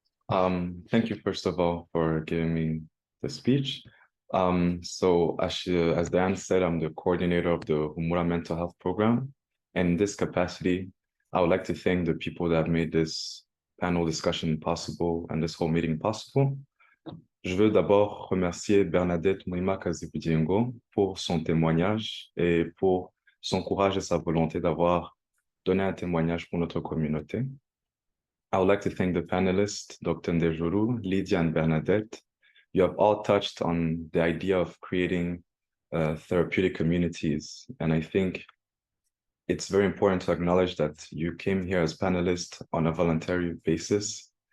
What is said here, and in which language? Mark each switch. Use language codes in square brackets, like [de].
[en] Thank you, first of all, for giving me the speech. So as Diane said, I'm the coordinator of the Humura Mental Health Program. And in this capacity, I would like to thank the people that made this panel discussion possible and this whole meeting possible. [fr] Je veux d'abord remercier Bernadette Muhimakazi Bugingo pour son témoignage et pour son courage et sa volonté d'avoir donné un témoignage pour notre communauté. [en] I would like to thank the panelists, Dr. Ndejuru, Lydia, and Bernadette. You have all touched on the idea of creating therapeutic communities. And I think it's very important to acknowledge that you came here as panelists on a voluntary basis.